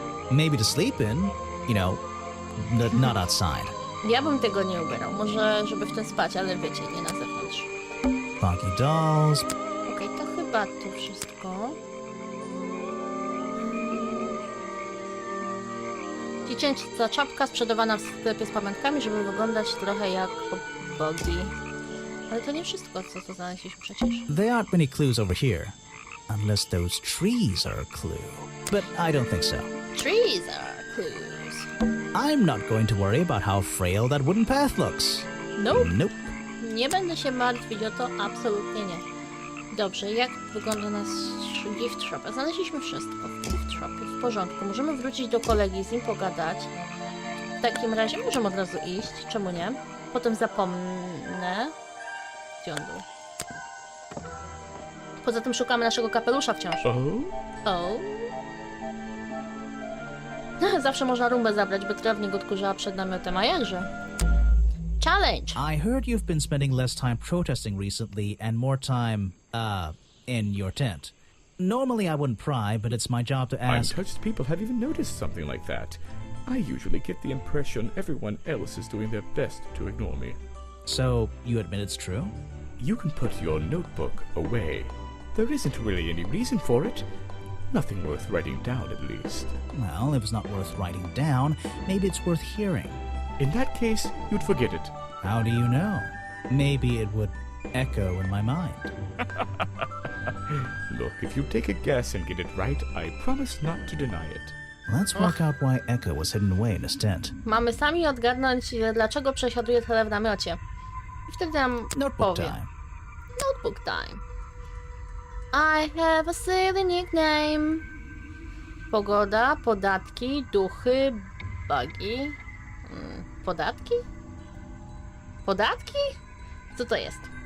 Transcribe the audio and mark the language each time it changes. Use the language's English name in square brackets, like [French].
[English] Maybe to sleep in, you know, not outside. [Polish] Ja bym tego nie ubierał. Może, żeby w tym spać, ale wiecie, nie na zewnątrz. [English] Boggy dolls. [Polish] Okej, to chyba to wszystko. Dziecięca czapka sprzedawana w sklepie z pamiątkami, żeby wyglądać trochę jak bogi. Ale to nie wszystko, co to znaleźliśmy przecież. [English] There aren't many clues over here. Unless those trees are a clue. But I don't think so. Trees are clues. I'm not going to worry about how frail that wooden path looks. Nope. Nope. [Polish] Nie będę się martwić o to, absolutnie nie. Dobrze, jak wygląda nasz gift shop? Znaleźliśmy wszystko w gift shopie, w porządku. Możemy wrócić do kolegi, z nim pogadać. W takim razie możemy od razu iść, czemu nie? Potem zapomnę. Gdzie on był? Poza tym szukamy naszego kapelusza wciąż. O. Zawsze można rumbę zabrać, by krew nie odkurzała przed namiotem, a jakże? [English] Challenge! I heard you've been spending less time protesting recently and more time, in your tent. Normally I wouldn't pry, but it's my job to I'm ask... touched people have even noticed something like that. I usually get the impression everyone else is doing their best to ignore me. So, you admit it's true? You can put your notebook away. There isn't really any reason for it. Nothing worth writing down, at least. Well, if it's not worth writing down, maybe it's worth hearing. In that case, you'd forget it. How do you know? Maybe it would echo in my mind. Look, if you take a guess and get it right, I promise not to deny it. Let's work out why Echo was hidden away in his tent. [Polish] Mamy sami odgadnąć, dlaczego przesiaduje tyle w namiocie. I wtedy nam [English] Notebook [Polish] powie. [English] time. Notebook time. I have a silly nickname. [Polish] Pogoda, podatki, duchy, bugi. Podatki? Podatki? Co to jest?